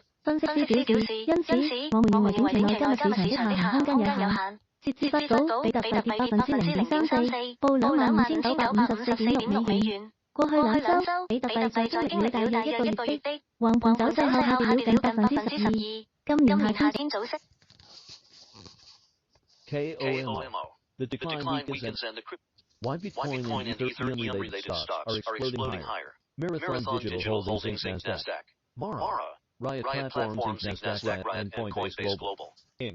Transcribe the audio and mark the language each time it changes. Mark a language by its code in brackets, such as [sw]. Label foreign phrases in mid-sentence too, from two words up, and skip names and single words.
[zh] 分析師表示，因此我們認為短期內加密市場的下行空間有限。截至發稿，比特幣跌0.34%，報25,954.6美元。過去兩週，比特幣在經歷了大約1個月的橫盤走勢後下跌了近12%。今年夏天組織 [en] KOMO. The decline weakens and why Bitcoin and Ethereum-related stocks are exploding higher. Marathon Digital Holdings Inc. Nasdaq. Mara. Riot Platforms Inc. Nasdaq and Coinbase Global Inc.